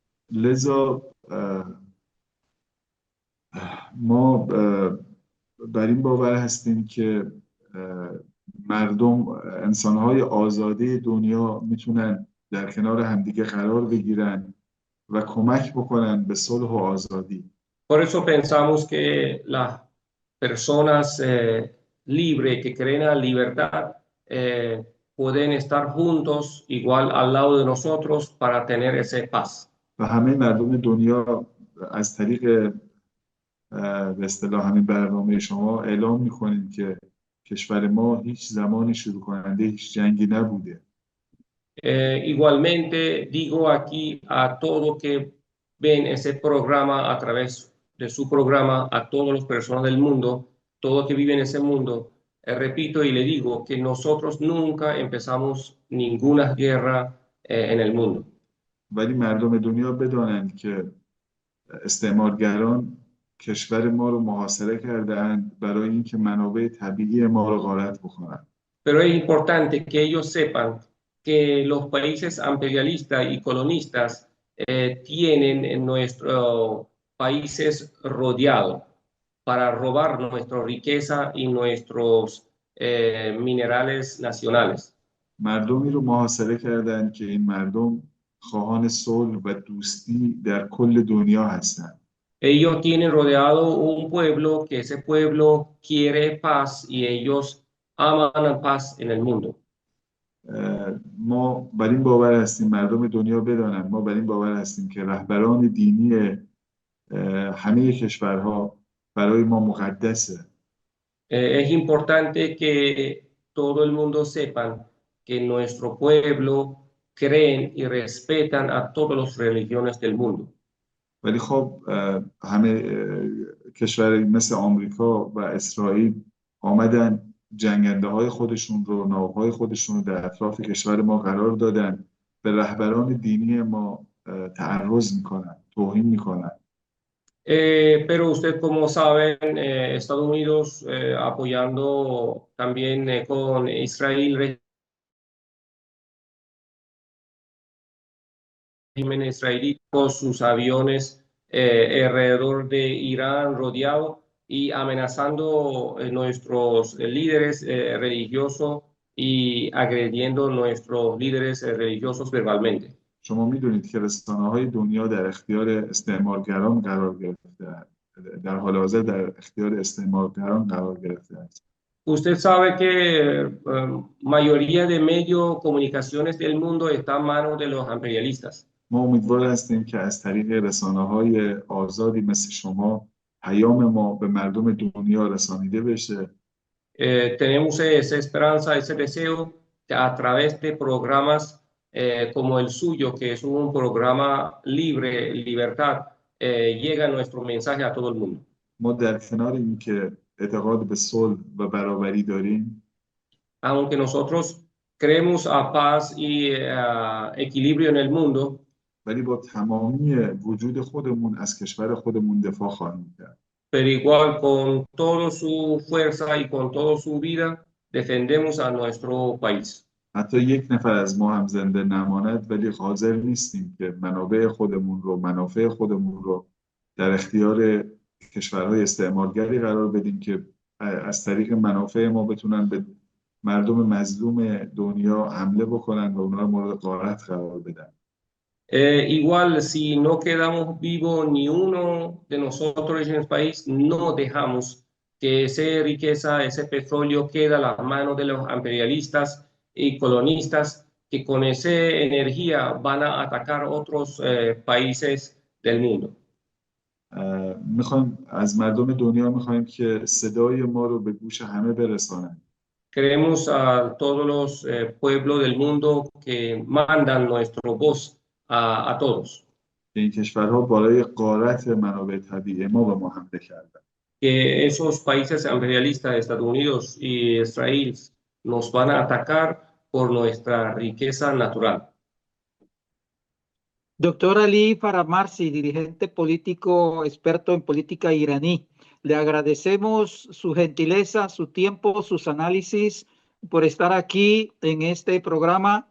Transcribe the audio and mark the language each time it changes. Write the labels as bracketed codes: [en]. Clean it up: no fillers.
[fa] لذا ما بر این باور هستیم که مردم انسانهای آزاده دنیا میتونن در کنار همدیگه قرار بگیرن و کمک بکنن به صلح و آزادی. [es] Por eso pensamos que las personas libres que creen en la libertad pueden estar juntos igual al lado de nosotros para tener ese paz. [fa] و همه مردم دنیا از طریق به اصطلاح همین برنامه شما اعلام میکنید که کشور ما هیچ زمانی شروع کننده هیچ جنگی نبوده. [es] Igualmente digo aquí a todos que ven ese programa a través de su programa, a todas las personas del mundo, todos que viven en ese mundo, repito y le digo que nosotros nunca empezamos ninguna guerra en el mundo. [fa] ولی مردم دنیا بدانند که استعمارگران کشور ما رو محاصره کردند برای اینکه منابع طبیعی ما رو غارت بکنند. [es] Pero es importante que ellos sepan que los países imperialistas y colonistas tienen en nuestros países rodeados para robar nuestra riqueza y nuestros minerales nacionales. [fa] مردمی رو محاصره کردند که این مردم خواهان صلح و دوستی در کل دنیا هستند. [es] Ellos tienen rodeado un pueblo que ese pueblo quiere paz y ellos aman la paz en el mundo. [fa] ما بر این باور هستیم، مردم دنیا بدانند ما بر این باور هستیم که رهبران دینی همه کشورها برای ما مقدسه. [es] Es importante que todo el mundo sepan que nuestro pueblo creen y respetan a todas las religiones del mundo. [fa] ولی خب همه کشور مثل آمریکا و اسرائیل آمدن جنگنده های خودشون رو، ناوهای خودشون رو در اطراف کشور ما قرار دادن، به رهبران دینی ما تعرض میکنن، توهین میکنن. [es] Pero usted, como saben, Estados Unidos apoyando también con Israel, régimen israelí, con sus aviones alrededor de Irán rodeado y amenazando nuestros líderes religiosos y agrediendo nuestros líderes religiosos verbalmente. [fa] شما میدونید که رسانه‌های دنیا در اختیار استعمارگران قرار گرفته، در حال حاضر در اختیار استعمارگران قرار گرفته است. [es] Usted sabe que mayoría de medios comunicaciones del mundo está en manos de los imperialistas. [fa] ما امیدوار هستیم که از طریق رسانه‌های آزادی مثل شما پیام ما به مردم دنیا رسانیده بشه. [es] Tenemos esa esperanza, ese deseo que a través de programas como el suyo, que es un programa libre, libertad, llega nuestro mensaje a todo el mundo. [fa] ما در کنار اینکه اعتقاد به صلح و برابری داریم، [es] aunque nosotros creemos a paz y equilibrio en el mundo, [fa] ولی با تمامی وجود خودمون از کشور خودمون دفاع خواهیم کرد. [es] pero igual con toda su fuerza y con toda su vida defendemos a nuestro país. [fa] حتی یک نفر از ما هم زنده نماند، ولی حاضر نیستیم که منابع خودمون رو، منافع خودمون رو در اختیار کشورهای استعمارگری قرار بدیم که از طریق منافع ما بتونن به مردم مظلوم دنیا حمله بکنن و اونها رو مورد غارت قرار بدن. [es] Igual si no quedamos vivos ni uno de nosotros en el país, no dejamos que esa riqueza, ese petróleo quede a las manos de los imperialistas y colonistas que con esa energía van a atacar otros países del mundo. [fa] میخوایم از مردم دنیا میخوایم که صدای ما رو به گوش همه برسانن. [es] Queremos a todos los pueblos del mundo que mandan nuestra voz a todos. [fa] این کشورها برای غارت منابع طبیعی ما به ما حمله کردن. [es] Que esos países imperialistas, Estados Unidos y Israel, nos van a atacar por nuestra riqueza natural. Doctor Ali Faramarzi, dirigente político experto en política iraní, le agradecemos su gentileza, su tiempo, sus análisis por estar aquí en este programa.